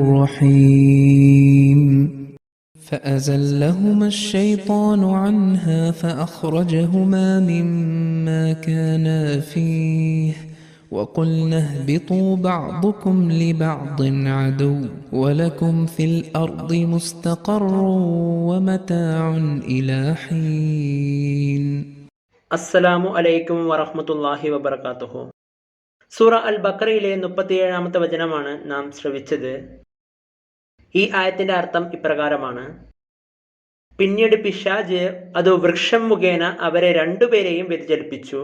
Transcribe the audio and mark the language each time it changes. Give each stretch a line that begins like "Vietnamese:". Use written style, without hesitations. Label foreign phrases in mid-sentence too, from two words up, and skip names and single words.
Arabic: الرحيم فأزلهما الشيطان عنها فأخرجهما مما كانا فيه وقلنا اهبطوا بعضكم لبعض عدو ولكم في الأرض مستقر ومتاع إلى حين السلام عليكم ورحمة الله وبركاته.
Malayalam: സൂറ അൽ ബഖറയിലെ 37-ാമത്തെ വചനമാണ് നാം ശ്രവിച്ചത്. ഈ ആയത്തിന്റെ അർത്ഥം ഇപ്രകാരമാണ്: പിന്നീട് പിശാച് അത് വൃക്ഷം മുഖേന അവരെ രണ്ടുപേരെയും വ്യതിചലിപ്പിച്ചു.